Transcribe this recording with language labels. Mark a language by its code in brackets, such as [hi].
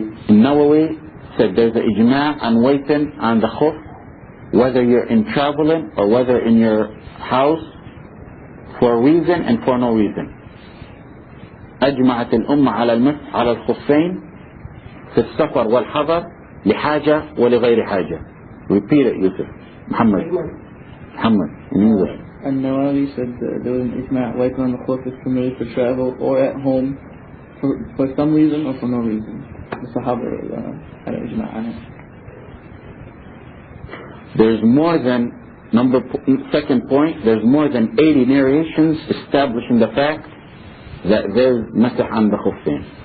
[en] Nawawi said there's an ijma' on waiting on the khuf, whether you're in traveling or whether in your house, for a reason and for no reason. [ar] أجمعت الأمة على المسح على الخفين في السفر والحضر لحاجة ولغير حاجة. [en] Repeat it, Yusuf. Muhammad, in English. And Nawawi said there was an ijma' wiping on the khuf is permitted for travel or at home for some reason or for no reason. The Sahaba had an ijma' on it. There's more than, second point, there's more than 80 narrations establishing the fact that there's masah on the khuffain.